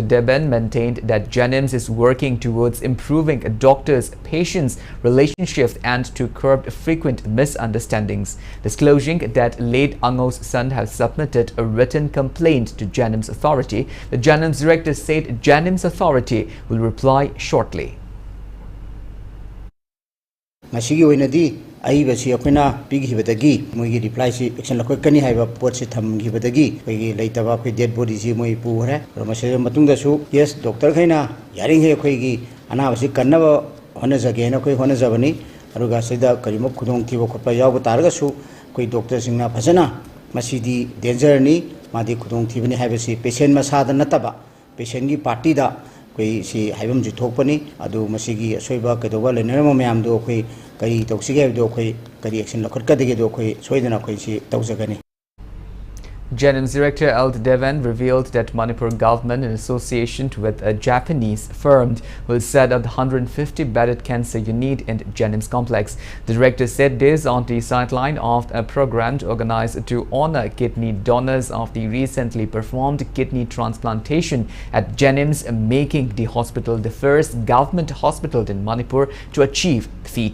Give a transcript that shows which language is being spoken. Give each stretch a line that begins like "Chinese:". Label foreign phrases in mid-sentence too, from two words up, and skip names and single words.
English: Deben maintained that Jennings is working towards improving a doctor's-patient's relationship and to curb frequent misunderstandings, disclosing that late Ango's son has submitted a written complaint to Jennings Authority. The Jennings director said Jennings Authority will reply shortly.
Manipuri: Ai basi apna pigi badagi moi reply si action lakoi kani haiba pot si tham gi badagi koi leitaba koi
English: dead body
Manipuri: si moi pu hare ramase matung da su
English: yes doctor
Manipuri: khaina yaring he koi gi ana basi kanna ba hona jage na koi hona jabani aruga sida karimo khudong ki bo khotpa yaw ba targa su koi doctor singna phajana masidi danger ni madi khudong thibani haiba si patient masa da nataba patient gi party da koi si haibam ji thokpani adu masigi soiba kedoba lenera mayam do koi kari toxige do koi kari action lakhot ka dege do koi soidana koi si tawjagani.
English: Jennings director Ald Devan revealed that Manipur government, in association with a Japanese firm, will set up the 150-bedded cancer unit in Jennings complex. The director said this on the sideline of a program organized to honor kidney donors of the recently performed kidney transplantation at Jennings, making the hospital the first government hospital in Manipur to achieve the feat.